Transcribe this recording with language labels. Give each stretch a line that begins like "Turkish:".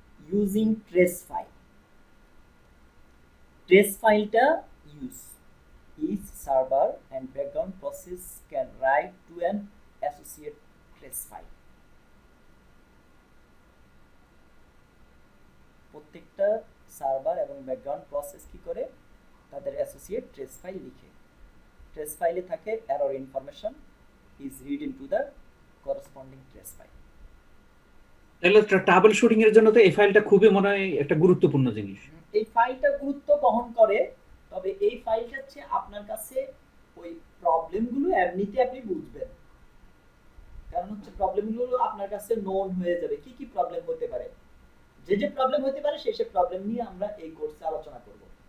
English: Using trace file, trace ফাইলটা use, each server and background process can write to an associate trace file.
Bangla: প্রত্যেকটা server এবং background process কি করে, তাদের associate trace file লিখে। Trace ফাইলে থাকে error information
English: is read into the corresponding trace file.
Bangla: তাহলে ট্রাবল শুটিং এর জন্য তো এই ফাইলটা খুবই মনে হয় একটা গুরুত্বপূর্ণ জিনিস। এই ফাইলটা গুরুত্ব বহন করে, তবে এই ফাইলটা হচ্ছে আপনার কাছে ওই প্রবলেমগুলো এমনিতে আপনি বুঝবেন। কারণ হচ্ছে প্রবলেমগুলো আপনার কাছে নোন হয়ে যাবে, কি কি প্রবলেম হতে পারে, যে যে প্রবলেম হতে পারে সেই সব প্রবলেম নিয়ে আমরা এই কোর্সে আলোচনা করব।